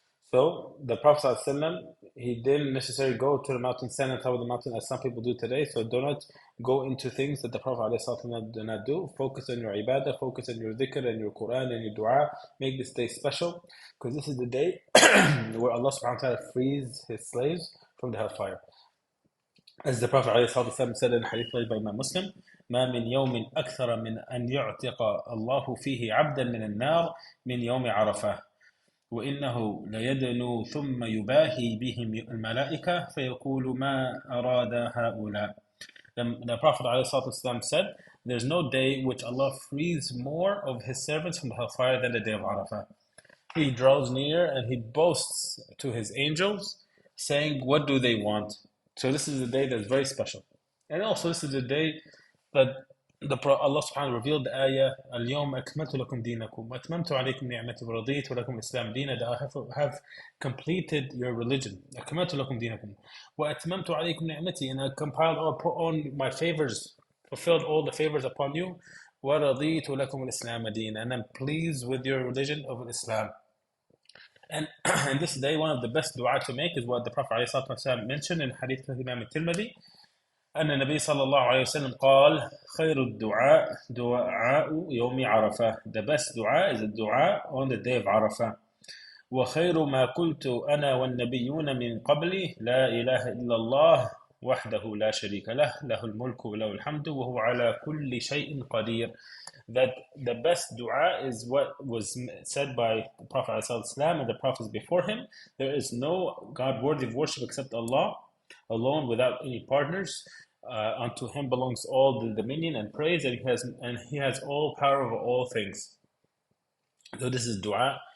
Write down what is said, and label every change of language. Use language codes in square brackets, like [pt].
[en] So the Prophet ﷺ, he didn't necessarily go to the mountain, stand on top of the mountain as some people do today. So do not go into things that the Prophet ﷺ did not do. Focus on your ibadah, focus on your dhikr and your Quran and your dua. Make this day special, because this is the day where Allah subhanahu wa ta'ala frees his slaves from the hellfire. As the Prophet ﷺ said in hadith by Imam Muslim, [ar] ما من يوم أكثر من أن يعتق الله فيه عبدا من النار من يوم عرفة وإنه ليدنو ثم يباهي بهم الملائكة فيقول ما أراد هؤلاء. [en] The Prophet ﷺ said, there's no day which Allah frees more of His servants from the hellfire than the day of Arafah. He draws near and He boasts to His angels, saying, what do they want? So this is a day that's very special. And also this is a day that Allah subhanahu wa ta'ala revealed the ayah, [ar] اليوم أكملت لكم دينكم وأتممت عليكم نعمتي ورضيت لكم الإسلام دينا, [en] that I have completed your religion. [ar] أكملت لكم دينكم وأتممت عليكم نعمتي, [en] and I compiled or put on my favors, fulfilled all the favors upon you. [ar] ورضيت لكم الإسلام دينا, [en] and I'm pleased with your religion of Islam. And in this day, one of the best dua to make is what the Prophet ﷺ mentioned in Hadith of Imam al-Tirmidhi. [ar] أن النبي صلى الله عليه وسلم قال خير الدعاء دعاء يوم عرفة. [en] The best dua is a dua on the day of Arafah. [ar] وخير ما قلت أنا والنبيون من قبلي لا إله إلا الله وحده لا شريك له له الملك وله الحمد وهو على كل شيء قدير. [en] That the best dua is what was said by the Prophet ﷺ and the prophets before him. There is no God worthy of worship except Allah alone without any partners. Unto him belongs all the dominion and praise, and he has all power over all things. So this is dua.